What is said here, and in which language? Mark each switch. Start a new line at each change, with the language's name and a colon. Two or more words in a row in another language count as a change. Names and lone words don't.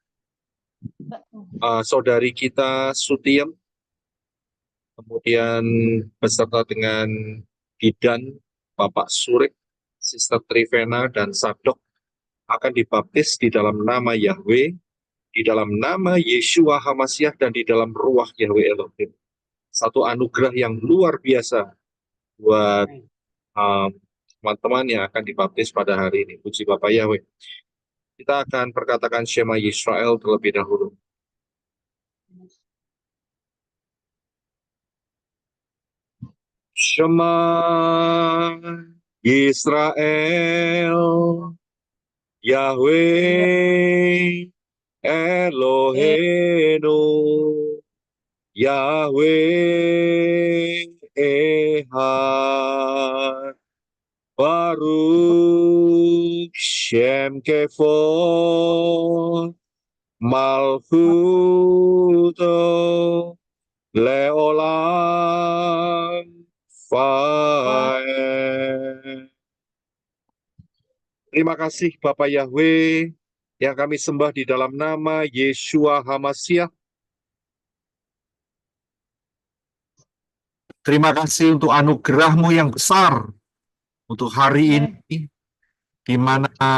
Indonesian: Saudari kita Sutiem, kemudian beserta dengan Gidan, Bapak Surik, Sister Trivena, dan Sadok akan dibaptis di dalam nama Yahweh, di dalam nama Yeshua Hamasyah, dan di dalam ruah Yahweh Elohim. Satu anugerah yang luar biasa buat teman-teman yang akan dibaptis pada hari ini. Puji Bapak Yahweh. Kita akan perkatakan Shema Yisrael terlebih dahulu.
Hebrew: שמע ישראל, יהוה אלהינו, יהוה אחד, ברוך שם כבוד, מלכותו לעולם ועד.
Indonesian: Terima kasih Bapak Yahweh yang kami sembah di dalam nama Yeshua Hamasyah. Terima kasih untuk anugerah-Mu yang besar untuk hari ini, di mana